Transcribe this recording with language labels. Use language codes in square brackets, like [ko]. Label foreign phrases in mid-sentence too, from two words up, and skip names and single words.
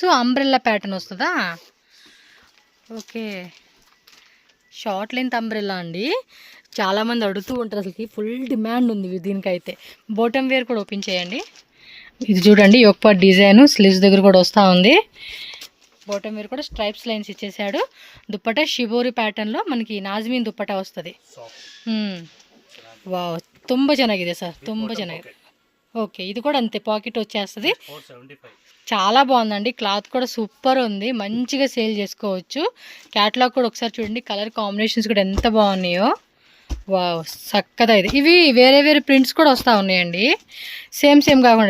[en] umbrella pattern [te] వస్తుందా? ఓకే, [en] short length umbrella [te] అండి. చాలామంది అడుగుతూ ఉంటారు, అసలుకి [en] full demand [te] ఉంది దీనికైతే. [en] bottom wear [te] కూడా ఓపెన్ చేయండి. ఇది చూడండి [en] yoke part design, [te] స్లీవ్స్ దగ్గర కూడా వస్తూ ఉంది. బాటమ్ మీద కూడా [en] stripes lines [te] ఇచ్చేసాడు. దుప్పటా షిబోరి ಪ್ಯಾಟರ್ನ್లో మనకి ನಾಜ್ಮೀನ್ ದುಪ್ಪಟ వస్తుంది. [kn] ವಾವ್ ತುಂಬ ಚೆನ್ನಾಗಿದೆ ಸರ್, ತುಂಬ ಚೆನ್ನಾಗಿದೆ. [te] ఓకే ఇది కూడా అంతే, పాకెట్ వచ్చేస్తుంది. చాలా బాగుందండి, క్లాత్ కూడా సూపర్ ఉంది, మంచిగా సేల్ చేసుకోవచ్చు. క్యాటలాగ్ కూడా ఒకసారి చూడండి, [en] colour combinations [te] కూడా ఎంత బాగున్నాయో. వావ్ చక్కదా ఇది. ఇవి వేరే వేరే ప్రింట్స్ కూడా వస్తూ ఉన్నాయండి, సేమ్ కాకుండా.